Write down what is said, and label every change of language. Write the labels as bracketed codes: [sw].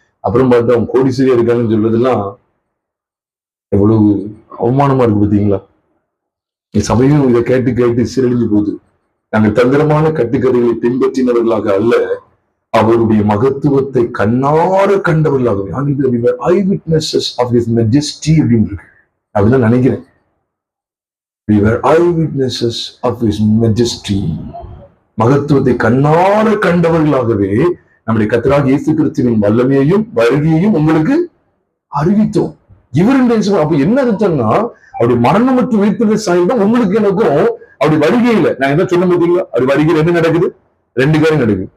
[ta] அப்புறம் பார்த்தா அவங்க கோடீஸ்வரியா இருக்காங்கன்னு சொல்றதெல்லாம் எவ்வளவு அவமானமா இருக்கு பாத்தீங்களா? சபையும் இதை கேட்டு கேட்டு சீரழிஞ்சு போகுது. நாங்கள் தந்திரமான கட்டுக்கதைகளை பின்பற்றினவர்களாக அல்ல, அவருடைய மகத்துவத்தை கண்ணார கண்டவர்களாகவே. [en] eye witnesses of his majesty [ta] அப்படின்னு இருக்கு. அப்படிதான் நினைக்கிறேன். [en] We were eyewitnesses of his majesty. [ta] மகத்துவத்தை கண்ணார கண்டவர்களாகவே நம்முடைய கர்த்தராகிய இயேசு கிறிஸ்துவின் வல்லமையையும் வருகையையும் உங்களுக்கு அறிவித்தோம். இவருடைய அப்ப என்ன அர்த்தம்னா, அவருடைய மரணம் மற்றும் உயிர்த்தெழுதல் சாயல்தான் உங்களுக்கு எனக்கும் அப்படி வருகையில. நான் என்ன சொல்ல முடியுங்களா? அப்படி வருகையில் என்ன நடக்குது? 2 காரியம் நடக்குது.